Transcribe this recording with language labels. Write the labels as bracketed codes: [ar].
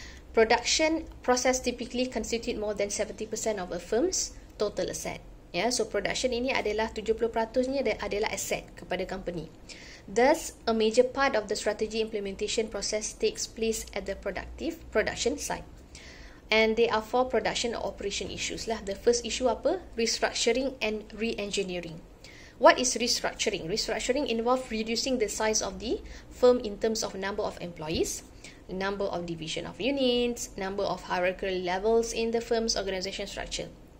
[en] Production process typically constitute more than 70% of a firm's total asset. [ms] So production ini adalah 70% nya adalah asset kepada company. [en] Thus, a major part of the strategy implementation process takes place at the production side. And they are for production or operation issues lah. The first issue [ms] apa? [en] Restructuring and re-engineering. What is restructuring? Restructuring involves reducing the size of the firm in terms of number of employees, number of division of units, number of hierarchical levels in the firm's organisation structure.